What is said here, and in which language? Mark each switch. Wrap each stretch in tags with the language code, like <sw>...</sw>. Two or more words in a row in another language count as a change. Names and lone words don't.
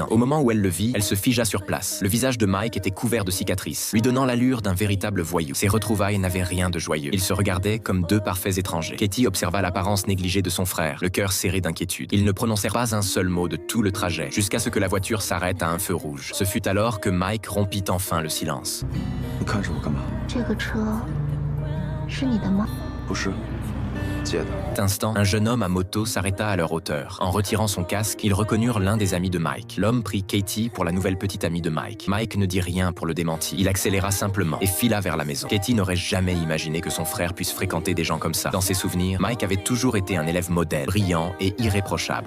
<fr>Au moment où elle le vit, elle se figea sur place. Le visage de Mike était couvert de cicatrices, lui donnant l'allure d'un véritable voyou. Ses retrouvailles n'avaient rien de joyeux. Ils se regardaient comme deux parfaits étrangers. Katie observa l'apparence négligée de son frère, le cœur serré d'inquiétude. Ils ne prononcèrent pas un seul mot de tout le trajet, jusqu'à ce que la voiture s'arrête à un feu rouge. Ce fut alors que Mike rompit enfin le silence.</fr> <zh>你看着我干嘛？这个车是你的吗？不是，借的。</zh> <fr>Cet instant, un jeune homme à moto s'arrêta à leur hauteur. En retirant son casque, ils reconnurent l'un des amis de Mike. L'homme prit Katie pour la nouvelle petite amie de Mike. Mike ne dit rien pour le démentir. Il accéléra simplement et fila vers la maison. Katie n'aurait jamais imaginé que son frère puisse fréquenter des gens comme ça. Dans ses souvenirs, Mike avait toujours été un élève modèle, brillant et irréprochable.</fr>